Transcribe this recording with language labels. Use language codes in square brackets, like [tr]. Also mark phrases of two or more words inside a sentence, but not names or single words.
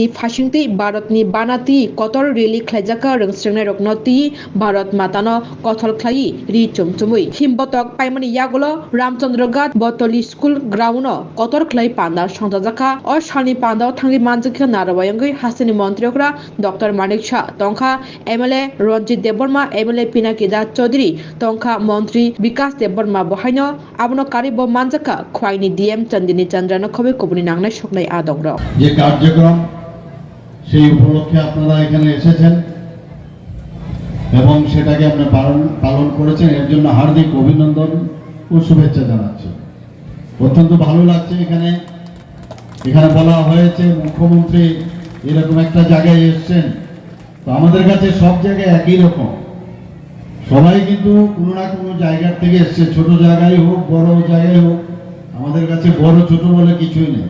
[trp] फासिंतै भारतनि बानाति कतर रेलि ख्लाइजाका रोंस्रेंनाय रकनो ति भारत मातानो कथल ख्लाइ रि चुमचुमै हिमबतक पाइमानि यागुलो रामचंद्रगढ़ बतली स्कुल ग्राउंड कतर ख्लाइ पान्दा संजाजाका और सालनि पान्दाव थांनि मानजिखा नारवायंगै हास्तेनि मन्त्रियोकरा डॉक्टर मानिक शाह तंखा एमएलए रंजित देबबर्मा एमएलए पिनाकी दास चौधरी तंखा मंत्री विकास देबबर्मा बहायनो आबनो कारिबो मानजाका खवाइनि डीएम चंदिनी चंद्रानो खबे कबुनि नांनाय सकनाय आदंग्र [bn] যে কার্যক্রম সেই উপলক্ষে আপনারা এখানে এসেছেন এবং সেটাকে আপনারা পালন করেছেন এর জন্য হার্দিক অভিনন্দন ও শুভেচ্ছা জানাচ্ছি। অত্যন্ত ভালো লাগছে এখানে বলা হয়েছে মুখ্যমন্ত্রী এরকম একটা জায়গায় এসেছেন, তো আমাদের কাছে সব জায়গায় একই রকম, সবাই কিন্তু কোনো না কোনো জায়গার থেকে এসছে, ছোট জায়গায় হোক বড় জায়গায় হোক, আমাদের কাছে বড় ছোট বলে কিছুই নেই।